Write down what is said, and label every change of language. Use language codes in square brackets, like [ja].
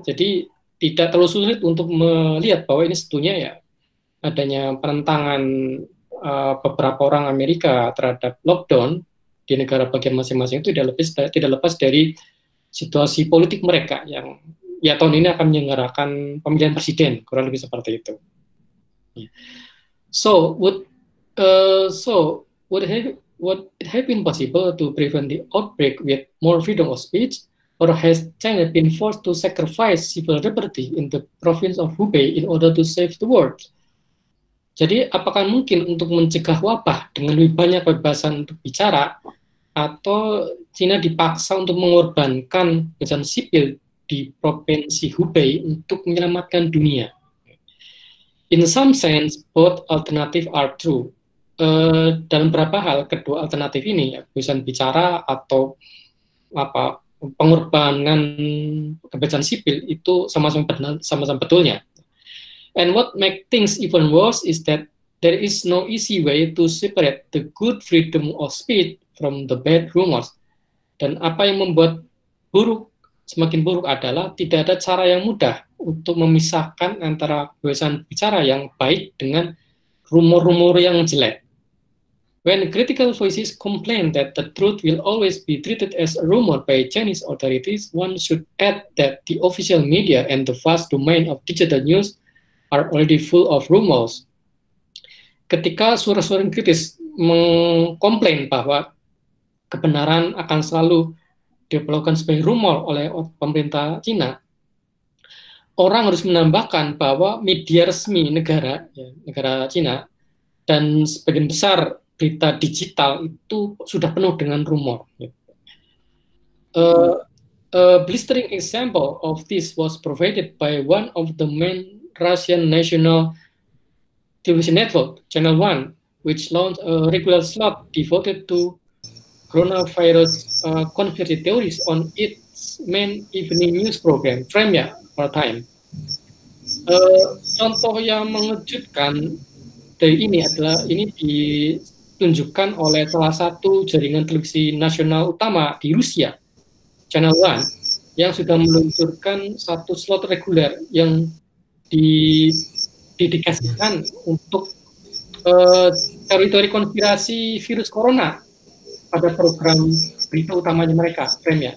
[id] Jadi tidak terlalu sulit untuk melihat bahwa ini sebetulnya ya adanya penentangan beberapa orang Amerika terhadap lockdown di negara bagian masing-masing itu tidak lepas dari situasi politik mereka yang ya tahun ini akan menyelenggarakan pemilihan presiden, kurang lebih seperti itu. [en] So would it have been possible to prevent the outbreak with more freedom of speech, or has China been forced to sacrifice civil liberty in the province of Hubei in order to save the world? [id] Jadi apakah mungkin untuk mencegah wabah dengan lebih banyak kebebasan untuk bicara, atau China dipaksa untuk mengorbankan kebebasan sipil di provinsi Hubei untuk menyelamatkan dunia? [en] In some sense, both alternative are true. [id] Dalam beberapa hal, kedua alternatif ini, ya, kebebasan bicara atau pengorbanan kebebasan sipil itu sama-sama betulnya. [en] And what makes things even worse is that there is no easy way to separate the good freedom of speech from the bad rumors. [id] Dan apa yang membuat semakin buruk adalah tidak ada cara yang mudah untuk memisahkan antara kebebasan bicara yang baik dengan rumor-rumor yang jelek. [en] When critical voices complain that the truth will always be treated as a rumor by Chinese authorities, one should add that the official media and the vast domain of digital news are already full of rumors. [id] Ketika suara-suara kritis mengkomplain bahwa kebenaran akan selalu diperlakukan sebagai rumor oleh pemerintah Cina, orang harus menambahkan bahwa media resmi negara Cina dan sebagian besar berita digital itu sudah penuh dengan rumor. [en] A blistering example of this was provided by one of the main Russian national television network, Channel One, which launched a regular slot devoted to coronavirus conspiracy theories on its main evening news program, Premiere Time. [id] Contoh yang mengejutkan dari ini adalah ini ditunjukkan oleh salah satu jaringan televisi nasional utama di Rusia, Channel One, yang sudah meluncurkan satu slot reguler yang didedikasikan untuk teori-teori konspirasi virus corona pada program berita utamanya mereka, Premiere.